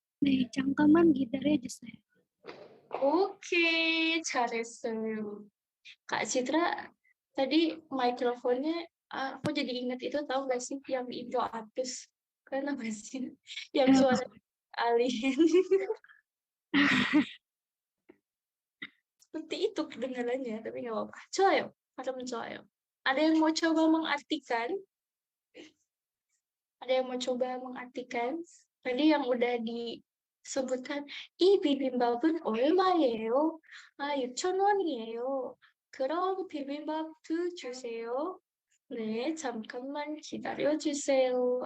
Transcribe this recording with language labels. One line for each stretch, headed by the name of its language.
Korean: 네, 잠깐만 기다려주세요. Oke, 잘했어요.
Indonesian: Kak Citra, tadi mikrofonnya aku jadi ingat itu, tahu gak sih yang Indo Atus? Kenapa sih? Yang suara alien. Seperti itu kedengarannya, tapi nggak apa-apa.
Korean: 좋아요. 발음 좋아요.
Indonesian: Ada yang mau coba mengartikan? Ada yang mau coba mengartikan? Tadi yang udah disebutkan,
Korean: 이 비빔밥은 얼마예요? 6,000원이에요. 그럼 비빔밥 2 주세요. 네, 잠깐만 기다려주세요.